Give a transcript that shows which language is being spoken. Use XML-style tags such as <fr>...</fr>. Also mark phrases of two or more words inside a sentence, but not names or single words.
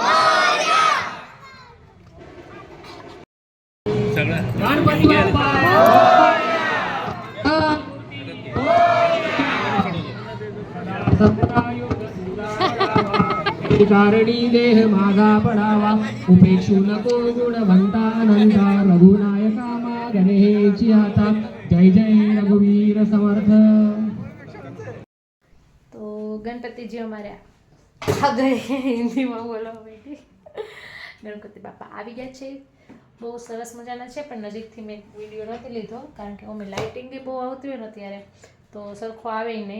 <mr>Ganpati Bappa कारणी देह मागा पडावा उपेक्षु नको गुणवंतानंदा रघुनायका मागणेची हाता जय जय रघुवीर समर्थ.</mr> <gu>તો ગણપતિજી અમારે આગળ હિન્દીમાં બોલવા બેઠી. ગણપતિ બાપા આવી ગયા છે, બહુ સરસ મજાના છે, પણ નજીકથી મેં વિડીયો નથી લીધો કારણ કે અમે લાઇટિંગ બી બહુ આવતી હોય ને ત્યારે તો સરખો આવે નહીં.</gu>